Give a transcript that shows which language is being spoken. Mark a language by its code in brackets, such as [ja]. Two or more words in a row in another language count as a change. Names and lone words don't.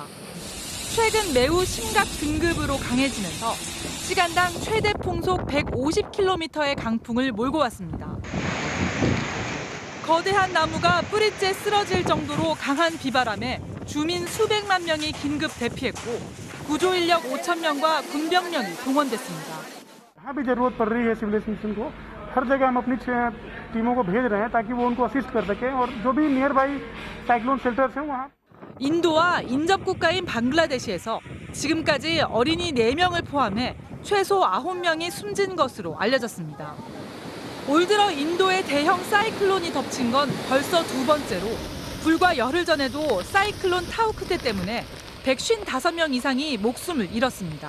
[ko] 최근 매우 심각 등급으로 강해지면서 시간당 최대 풍속 150km의 강풍을 몰고 왔습니다. 거대한 나무가 뿌리째 쓰러질 정도로 강한 비바람에 주민 수백만 명이 긴급 대피했고 구조 인력 5천 명과 군병력이 동원됐습니다. [hi] हर जगह हम अपनी टीमों को भेज रहे हैं ताकि वो उनको असिस्ट कर सकें और जो भी [en] near by cyclone shelters [hi] हैं वहाँ [ko] 인도와 인접 국가인 방글라데시에서 지금까지 어린이 4명을 포함해 최소 9명이 숨진 것으로 알려졌습니다. 올 들어 인도의 대형 사이클론이 덮친 건 벌써 2번째로 불과 열흘 전에도 사이클론 타우크테 때문에 155명 이상이 목숨을 잃었습니다.